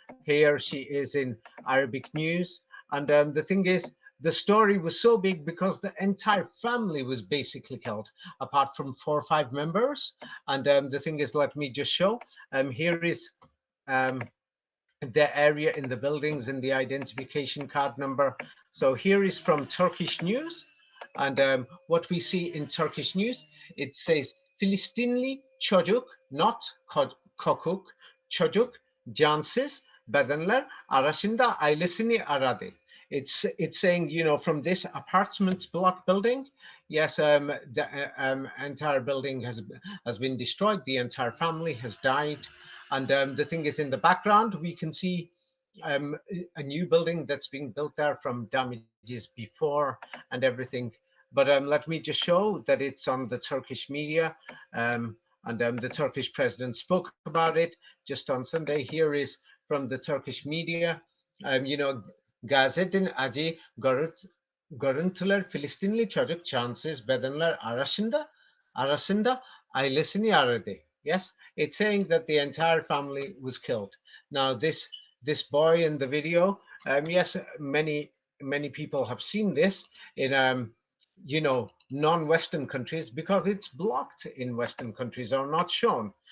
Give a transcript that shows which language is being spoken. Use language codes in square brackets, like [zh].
[en] Here she is in Arabic news. And the thing is, the story was so big because the entire family was basically killed, apart from 4 or 5 members. And the thing is, let me just show. Here is um, the area in the buildings and the identification card number. So here is from Turkish news. And what we see in Turkish news, it says [tr] Filistinli çocuk, [en] not kokuk, [tr] çocuk, cansız bedenler arasında ailesini aradı. [en] It's saying, from this apartment block building, yes, the entire building has been destroyed. The entire family has died. And the thing is, in the background, we can see a new building that's being built there from damages before and everything. But let me just show that it's on the Turkish media. And the Turkish president spoke about it just on Sunday. Here is from the Turkish media. [tr] Gazetin acı görüntüler Filistinli çocuk cansız bedenler arasında ailesini aradı. [en] Yes, it's saying that the entire family was killed. Now this boy in the video, yes, many people have seen this in non-Western countries because it's blocked in Western countries or not shown.